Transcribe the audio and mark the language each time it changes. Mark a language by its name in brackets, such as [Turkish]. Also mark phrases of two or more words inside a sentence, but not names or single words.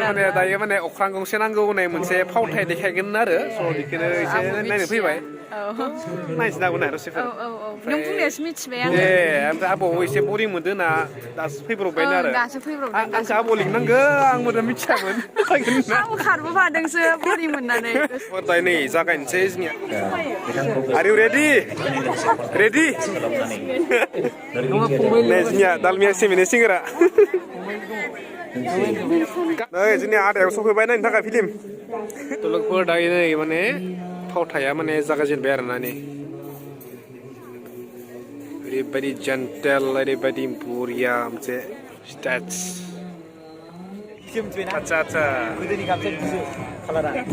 [Bodo] माने दायो माने अख्रां गंसे नांगौ होननाय मोनसे फावथाय देखायगोन आरो स' बेखौनो एसे नायनो फैबाय नायनोसै नांगौ ना दसेफोर नों बुंनायासो मिथिबाय आं ओमफ्राय आब'आव एसे बरिं मोनदों ना दासो फैब्रबबायनो आरो दासो फैब्रबदों आंखौ आब' लिंनांगो आंबो दा मिथियामोन आंबो खारबोफादोंसो बरिं मोननानै दायो नै जागायनोसै जोंनिया [English] Are you ready? [Bodo] नै जोंनिया दालमिया सेमिने सिंगोरा नै जोंनिया आदायाव सफैबाय नायनो थाखाय फिल्म लोगोफोर दायो नै माने फावथाया माने जागायजेनबाय आरोना नै ओरैबायदि जेन्टेल ओरैबायदि बरिया मोनसे स्टेज आच्छा गोदोनि गामसा बिदिसो कालारा